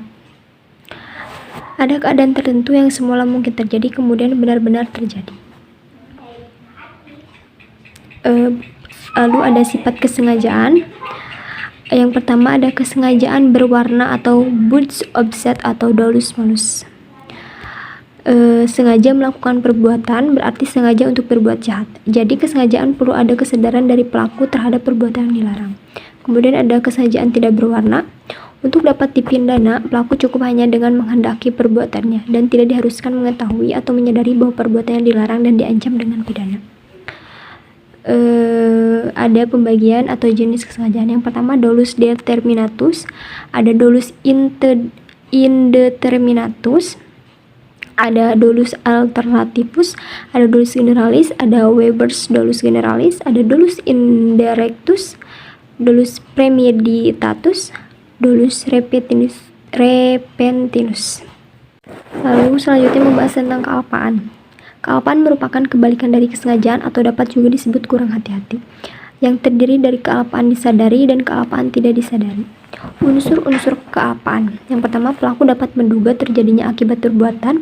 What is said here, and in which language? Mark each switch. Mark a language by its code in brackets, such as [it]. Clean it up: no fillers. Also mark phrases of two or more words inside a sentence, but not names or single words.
[id] Ada keadaan tertentu yang semula mungkin terjadi kemudian benar-benar terjadi. Lalu ada sifat kesengajaan. Yang pertama ada kesengajaan berwarna atau buds offset atau [la] dolus malus. [id] Sengaja melakukan perbuatan berarti sengaja untuk berbuat jahat. Jadi kesengajaan perlu ada kesadaran dari pelaku terhadap perbuatan yang dilarang. Kemudian ada kesengajaan tidak berwarna. Untuk dapat dipidana, pelaku cukup hanya dengan menghendaki perbuatannya dan tidak diharuskan mengetahui atau menyadari bahwa perbuatan yang dilarang dan diancam dengan pidana. Ada pembagian atau jenis kesengajaan. Yang pertama [la] dolus determinatus, ada dolus indeterminatus, ada dolus alternativus, ada dolus generalis, ada Weber's dolus generalis, ada dolus indirectus, dolus premeditatus, dolus repentinus. [id] Lalu selanjutnya membahas tentang kealpaan. Kealpaan merupakan kebalikan dari kesengajaan atau dapat juga disebut kurang hati-hati, yang terdiri dari kealpaan disadari dan kealpaan tidak disadari. Unsur-unsur kealpaan. Yang pertama, pelaku dapat menduga terjadinya akibat perbuatan.